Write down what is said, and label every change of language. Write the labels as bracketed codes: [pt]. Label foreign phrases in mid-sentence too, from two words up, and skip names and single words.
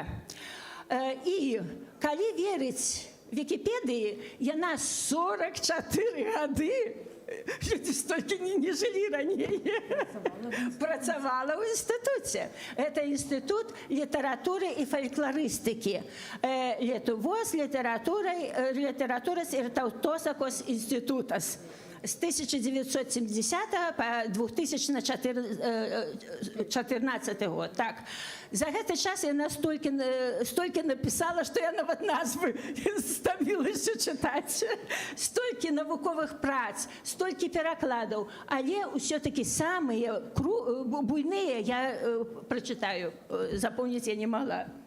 [be] І калі верыць Вікіпедыі, яна 44 гады, люди столькі не жылі раней, працавала ў інстытуце. Гэта інстытут літаратуры і фалькларыстыкі. [lt] Lietuvos literatūros ir tautosakos institutas. [be] з 1970 по 2014 год. Так. За гэты час яна столькі напісала, што я нават назвы стамілася чытаць. Столькі навуковых прац, столькі перакладаў, але ўсё-такі самыя буйныя я прачытаю, запомніць я не магла.